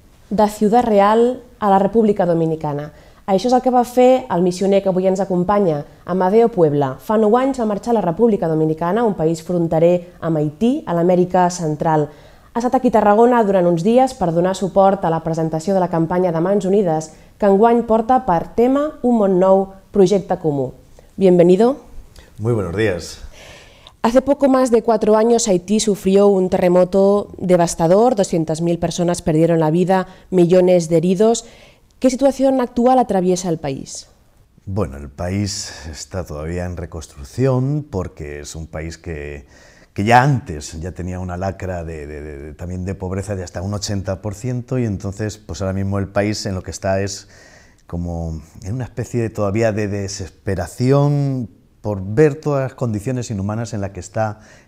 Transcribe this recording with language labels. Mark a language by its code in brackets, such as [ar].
[es] de Ciudad Real a la República Dominicana. [ca] Això és el que va fer el missioner que avui ens acompanya, Amadeo Puebla. Fa 9 anys va marxar a la República Dominicana, un país fronterer amb Haití, a l'Amèrica Central. Ha estat aquí a Tarragona durant uns dies per donar suport a la presentació de la campanya de Mans Unides, que enguany porta per tema Un món nou, projecte comú. [es] Bienvenido. Muy buenos días. Hace poco más de 4 años Haití sufrió un terremoto devastador, 200.000 personas perdieron la vida, millones de heridos. ¿Qué situación actual atraviesa el país? Bueno, el país está todavía en reconstrucción porque es un país que ya antes ya tenía una lacra también de pobreza de hasta un 80% y entonces pues ahora mismo el país en lo que está es como en una especie todavía de desesperación por ver todas las condiciones inhumanas en la que está